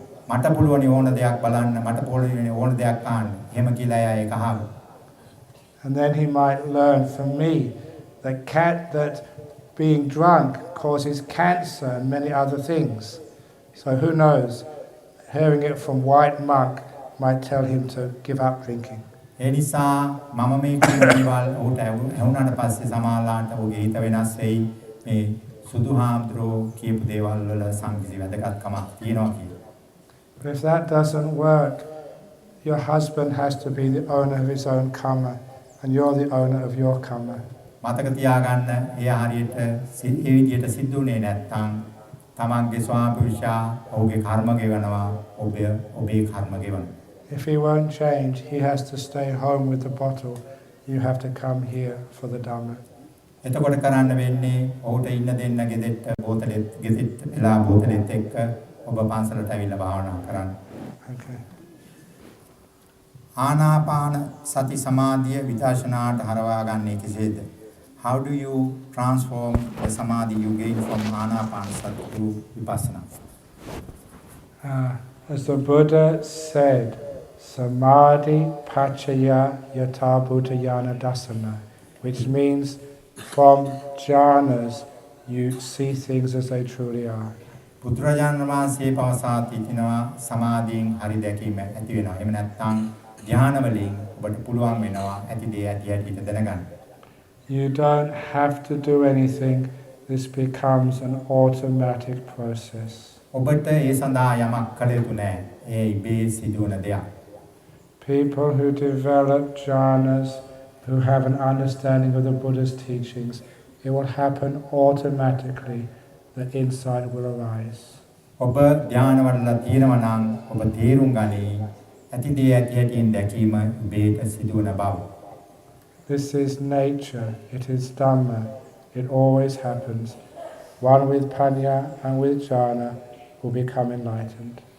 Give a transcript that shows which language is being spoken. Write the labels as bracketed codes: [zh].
[si] මට පුළුවන් ඕන දෙයක් බලන්න, මට පුළුවන් ඕන දෙයක් අහන්න. එහෙම කියලා එයා ඒක අහනවා. [en] And then he might learn from me that being drunk causes cancer and many other things. So who knows, hearing it from white monk might tell him to give up drinking. [si] ඒ නිසා මම මේ කියන දේවල් ඔහුට ඇහුණාට පස්සේ සමාලාන්ට ඔහුගේ හිත වෙනස් වෙයි. මේ සුදු හාමුදුරුවෝ කියපු දේවල් වල සංකීර්ණ වැදගත්කමක් තියෙනවා කියලා. [en] But if that doesn't work, your husband has to be the owner of his own karma, and you're the owner of your karma. [si] මතක තියාගන්න ඒ හරියට ඒ විදිහට සිද්ධුනේ නැත්නම් තමන්ගේ ස්වාමි පුරුෂයා ඔහුගේ කර්ම ගෙවනවා ඔබේ කර්ම ගෙවනවා. [en] If he won't change, he has to stay home with the bottle. You have to come here for the dharma. [si] එතකොට කරන්න වෙන්නේ ඔහුට ඉන්න දෙන්න ගෙදෙට්ට වෙලා බෝතලෙත් එක්ක ඔබ පන්සලට ඇවිල්ලා භාවනා කරන්න. [en] Okay. [si] ආනාපාන සති සමාධිය විදර්ශනාට හරවා ගන්නේ කෙසේද? [en] How do you transform the samadhi you gain from anapanasati to vipassana? As the Buddha said, [pi] samadhi pachaya yata bhutayana dasana, [en] which means from jhanas you see things as they truly are. [si] බුදුරජාණන් වහන්සේ පවසා තිනවා සමාධියෙන් හරි දැකීම ඇති වෙනවා. එහෙම නැත්නම් ධ්‍යාන වලින් ඔබට පුළුවන් වෙනවා ඇති දේ ඇති හැටියට දැනගන්න. [en] You don't have to do anything. This becomes an automatic process. [si] ඔබට ඒ සඳහා යමක් කළ යුතු නැහැ. ඒ ඉබේ සිදුවන දෙයක්. [en] People who develop jhanas, who have an understanding of the Buddha's teachings, it will happen automatically. The insight will arise. [si] ඔබ ධ්‍යාන වඩලා තියෙනවා නම් ඔබ තේරුම් ගනි ඇති දේ ඇති හැටියෙන් දැකීම ඉබේට සිදුවන බව. [en] This is nature, it is dharma, it always happens. One with panya and with jhana will become enlightened.